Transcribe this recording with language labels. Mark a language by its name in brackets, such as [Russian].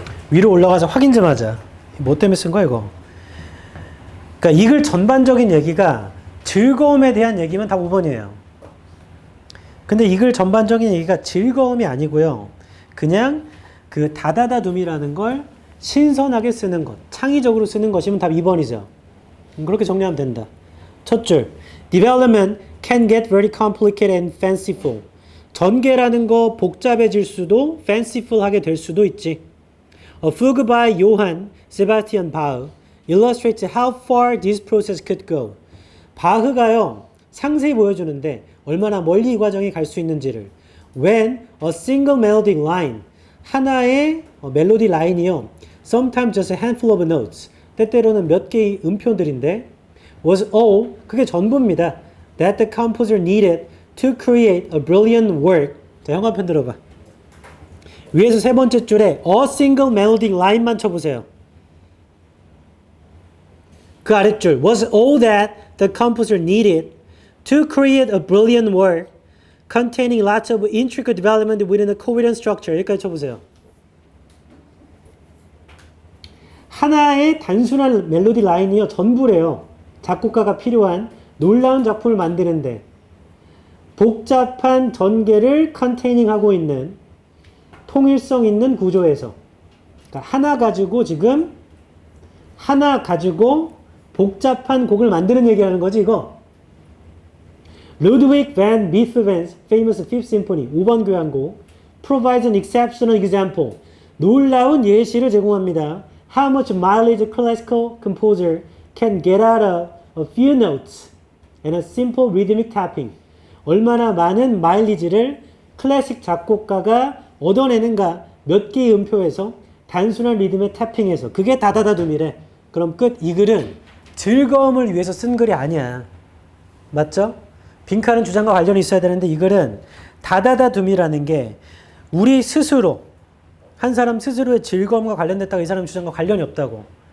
[Korean] 위로 올라가서 확인 좀 하자. 뭐 때문에 쓴 거야 이거. 그러니까 이글 전반적인 얘기가 즐거움에 대한 얘기면 다 5번이에요. 근데 이글 전반적인 얘기가 즐거움이 아니고요. 그냥 그 다다다둠이라는 걸 신선하게 쓰는 것, 창의적으로 쓰는 것이면 답 2번이죠. 그렇게 정리하면 된다. 첫 줄, [English] development can get very complicated and fanciful. [Korean] 전개라는 거 복잡해질 수도 fanciful하게 될 수도 있지. [English] A fugue by Johann Sebastian Bach illustrates how far this process could go. [Korean] 바흐가요, 상세히 보여주는데 얼마나 멀리 이 과정이 갈 수 있는지를. [English] When a single melodic line, [Korean] 하나의 멜로디 라인이요, [English] sometimes just a handful of notes, [Korean] 때때로는 몇 개의 음표들인데, [English] was all, [Korean] 그게 전부입니다. [English] That the composer needed to create a brilliant work. [Korean] 자, 형광펜 들어봐. 위에서 세 번째 줄에 [English] a single melodic line [Korean] 만 쳐보세요. 그 아랫줄 [English] was all that the composer needed to create a brilliant work containing lots of intricate development within a coherent structure. [Korean] 여기까지 쳐보세요. 하나의 단순한 멜로디 라인이요 전부래요. 작곡가가 필요한 놀라운 작품을 만드는데 복잡한 전개를 컨테이닝하고 있는 통일성 있는 구조에서 그러니까 하나 가지고 복잡한 곡을 만드는 얘기하는 거지 이거. [English] Ludwig van Beethoven's famous Fifth Symphony [Korean] 5번 교향곡 [English] provides an exceptional example. [Korean] 놀라운 예시를 제공합니다. [English] How much mileage a classical composer can get out of a few notes and a simple rhythmic tapping. [Korean] 얼마나 많은 마일리지를 클래식 작곡가가 얻어내는가 몇 개의 음표에서 단순한 리듬의 탭핑에서. 그게 다다다둠이래. 그럼 끝. 이 글은 즐거움을 위해서 쓴 글이 아니야. 맞죠? 빈칸은 주장과 관련이 있어야 되는데 이 글은 다다다둠이라는 게 우리 스스로 한 사람 스스로의 즐거움과 관련됐다고 이 사람 주장과 관련이 없다고.